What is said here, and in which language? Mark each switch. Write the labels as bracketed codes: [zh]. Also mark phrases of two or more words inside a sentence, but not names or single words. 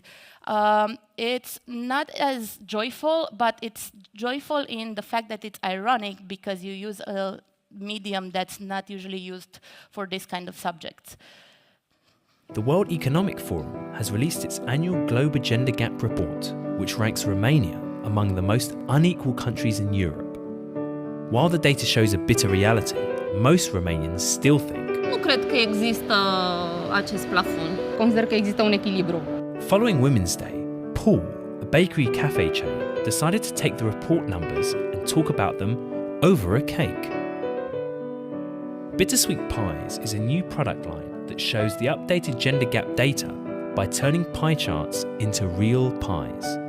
[en] It's not as joyful, but it's joyful in the fact that it's ironic because you use a medium that's not usually used for this kind of subjects. The World Economic Forum has released its annual Global Gender Gap Report, which ranks Romania among the most unequal countries in Europe. While the data shows a bitter reality, most Romanians still think [ro] Nu cred că există acest plafon. Consider că există un echilibru. [en] Following Women's Day, Paul, a bakery cafe chain, decided to take the report numbers and talk about them over a cake. Bittersweet Pies is a new product line that shows the updated gender gap data by turning pie charts into real pies.